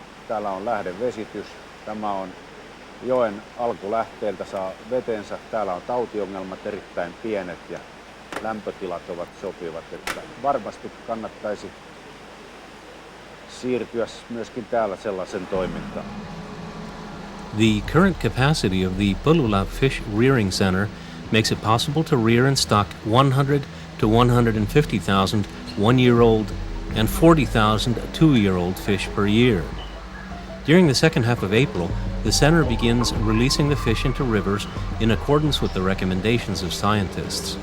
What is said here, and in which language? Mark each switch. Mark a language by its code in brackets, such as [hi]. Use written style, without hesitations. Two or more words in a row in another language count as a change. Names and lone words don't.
[fi] Täällä on lähdevesitys, tämä on joen alkulähteeltä saa vetensä, täällä on tautiongelmat erittäin pienet ja lämpötilat ovat sopivat, että varmasti kannattaisi siirtyä myöskin täällä sellaisen toimintaan. [en] The current capacity of the Pulula Fish Rearing Center makes it possible to rear and stock 100 to 150,000 one-year-old and 40,000 two-year-old fish per year. During the second half of April, the center begins releasing the fish into rivers in accordance with the recommendations of scientists.